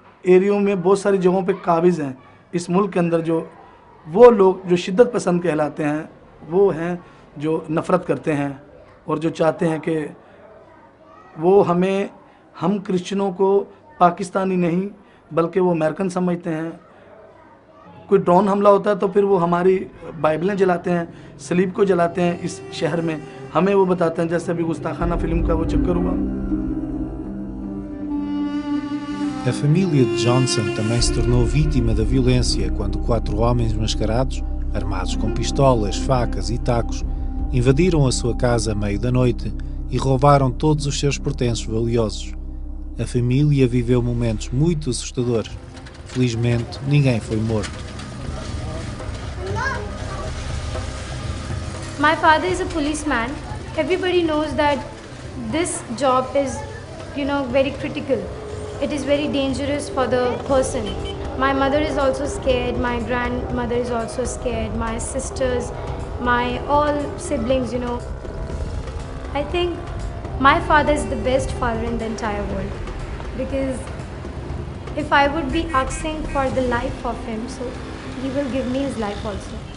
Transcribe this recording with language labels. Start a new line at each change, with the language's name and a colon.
Hindi: एरियो में बहुत सारी जगहों पे काबिज़ हैं इस मुल्क के अंदर। जो वो लोग जो शिद्दत पसंद कहलाते हैं, वो हैं जो नफ़रत करते हैं और जो चाहते हैं कि वो हम क्रिश्चियनों को पाकिस्तानी नहीं बल्कि वो अमेरिकन समझते हैं। कोई ड्रोन हमला होता है तो फिर वो हमारी बाइबलें जलाते हैं, सलीब को जलाते हैं इस शहर में। हमें वो बताते हैं, जैसे अभी गुस्ताखाना फिल्म का वो चक्कर हुआ।
Portuguese: A família de Johnson também se tornou vítima da violência quando 4 homens mascarados, armados com pistolas, facas e tacos, invadiram a sua casa à meio da noite e roubaram todos os seus pertences valiosos. A família viveu momentos muito assustadores. Felizmente, ninguém foi morto.
English: My father is a policeman. Everybody knows that this job is, very critical. It is very dangerous for the person. My mother is also scared. My grandmother is also scared. My sisters, my all siblings, I think my father is the best father in the entire world, because if I would be asking for the life of him, so he will give me his life also.